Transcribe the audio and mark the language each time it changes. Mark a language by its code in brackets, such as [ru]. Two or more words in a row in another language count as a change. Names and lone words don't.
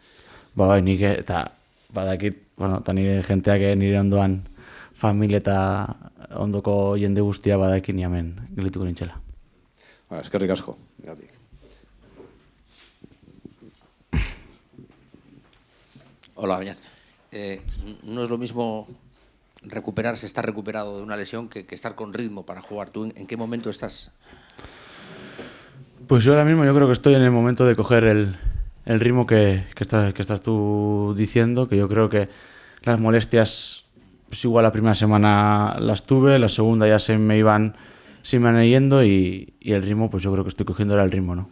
[eu] Nik eta badakit, eta nire jenteak nire ondoan familia eta ondoko jende guztia badakin hemen gelituko nintzela. Eskerrik asko. Gatik. [es] Hola, Beñat. No es lo mismo recuperarse, estar recuperado de una lesión que estar con ritmo para jugar. ¿Tú en qué momento estás? Pues yo ahora mismo yo creo que estoy en el momento de coger el ritmo que estás tú diciendo, que yo creo que las molestias, pues igual la primera semana las tuve, la segunda ya se me iban yendo y el ritmo, pues yo creo que estoy cogiendo ahora el ritmo, ¿no?